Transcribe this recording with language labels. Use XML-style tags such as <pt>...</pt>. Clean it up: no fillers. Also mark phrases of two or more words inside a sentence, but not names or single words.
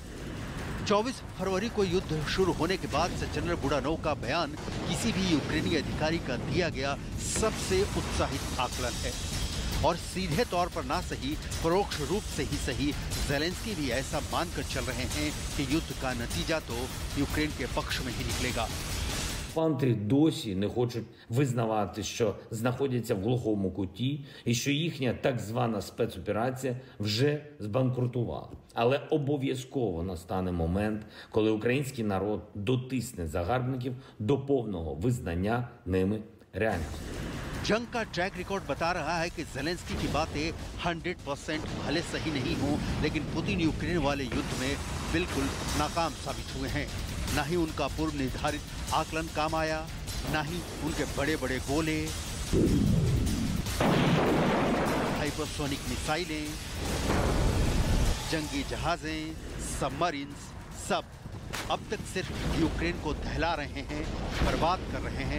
<hi>24 फरवरी को युद्ध शुरू होने के बाद से जनरल बुडानोव का बयान किसी भी यूक्रेनी अधिकारी का दिया गया सबसे उत्साहित आकलन है और सीधे तौर पर ना सही, परोक्ष रूप से ही सही, ज़ेलेंस्की भी ऐसा मानकर चल रहे हैं कि युद्ध का नतीजा तो यूक्रेन के पक्ष में ही निकलेगा।</hi> <uk>Окупанти досі не хочуть визнавати, що знаходяться в глухому куті і що їхня так звана спецоперація вже збанкрутувала. Але обов'язково настане момент, коли український народ дотисне загарбників до повного визнання ними реальності.</uk> <hi>जंग का ट्रैक रिकॉर्ड बता रहा है कि ज़ेलेंस्की की बातें 100% भले सही नहीं हो, लेकिन पुतिन यूक्रेन वाले युद्ध में बिल्कुल नाकाम साबित हुए हैं। न ही उनका पूर्व निर्धारित आकलन काम आया, न ही उनके बड़े बड़े गोले,</hi> <en>hypersonic missiles,</en> <hi>जंगी जहाजें, सबमरीन्स, सब अब तक सिर्फ यूक्रेन को दहला रहे हैं, बर्बाद कर रहे हैं।</hi>